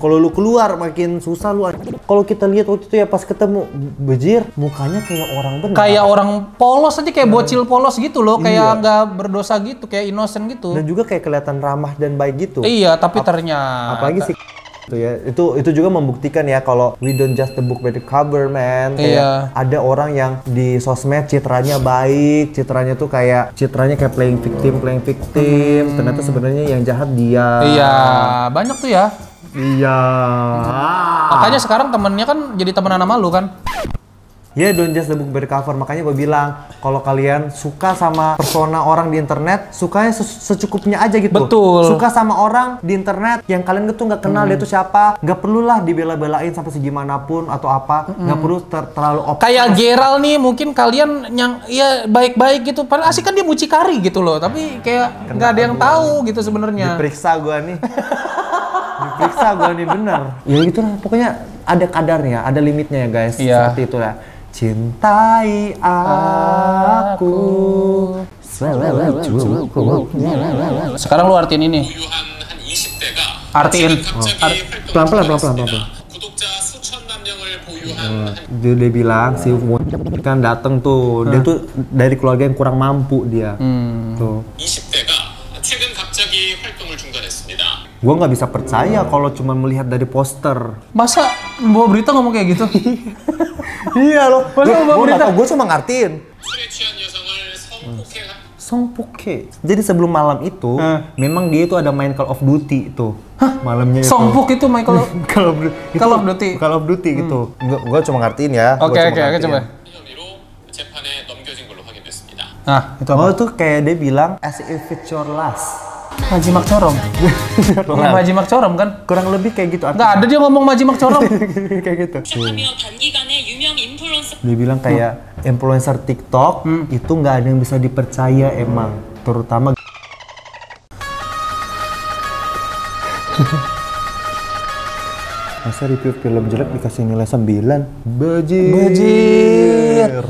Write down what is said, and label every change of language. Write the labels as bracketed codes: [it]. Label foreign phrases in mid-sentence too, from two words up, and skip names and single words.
[id] Kalau lu keluar makin susah lu. Kalau kita lihat waktu itu ya pas ketemu Bejir, mukanya kayak orang benar. Kayak orang polos aja, kayak bocil polos gitu loh, kayak Iya. nggak berdosa gitu, kayak innocent gitu. Dan juga kayak kelihatan ramah dan baik gitu. Iya, tapi ternyata Apalagi sih itu ya, itu juga membuktikan ya kalau [en] we don't just the book by the cover, man. [id] Kayak Iya. ada orang yang di sosmed citranya baik, citranya kayak [en] playing victim. [id] Ternyata sebenarnya yang jahat dia. Iya, banyak tuh ya. Iya. Makanya sekarang temennya kan jadi temenan sama lu kan. Ya, [en] don't just the book by the cover. [id] Makanya gue bilang, kalau kalian suka sama persona orang di internet, sukanya secukupnya aja gitu. Betul. Suka sama orang di internet yang kalian tuh nggak kenal dia tuh siapa, nggak perlulah dibela-belain sampai segimanapun atau apa, nggak perlu terlalu Kayak Gerald nih, mungkin kalian yang ya baik-baik gitu. Padahal asik kan dia mucikari gitu loh, tapi kayak nggak ada yang tahu gitu sebenarnya. Diperiksa gue nih. Diperiksa gue nih bener. Ya gitu lah, pokoknya ada kadarnya, ada limitnya ya guys. Iya. Seperti itu ya. Cintai aku secukupnya. Sekarang lu artiin ini. [ko] 보유한 한 20대가 [id] Artiin. [ko] 갑자기 [id] Pelan-pelan. [ko] 구독자 수천만 명을 보유한 [id] Dia bilang si Won kan dateng tuh, dia tuh dari keluarga yang kurang mampu dia. Tuh. [ko] 20대가 최근 갑자기 활동을 중단했습니다. [id] Gua nggak bisa percaya kalau cuma melihat dari poster. Masa bawa berita ngomong kayak gitu? Iya loh. Masa bawa berita? Gue cuma ngertiin. [ko] 술에 취한 여성을 성폭행한 [id] Songpoke. Jadi sebelum malam itu, memang dia itu ada main Call of Duty itu. Malamnya itu. Songpuk itu Michael. Call of Duty gitu. Gua cuma ngertiin ya. Oke, coba. [ko] 혐의로 재판에 넘겨진 걸로 확인됐습니다. [id] Nah, itu Oh, apa? itu kayak dia bilang [en] as if it's your last. [ko] 마지막처럼. 마지막처럼 kan? [id] Kurang lebih kayak gitu. Nggak ada dia ngomong [ko] 마지막처럼. [id] Kayak gitu. [ko] 시작하며 단기간에 유명 인플루언서 [id] Dia bilang kayak influencer TikTok itu nggak ada yang bisa dipercaya emang, terutama masa review film jelek dikasih nilai 9. Bajir.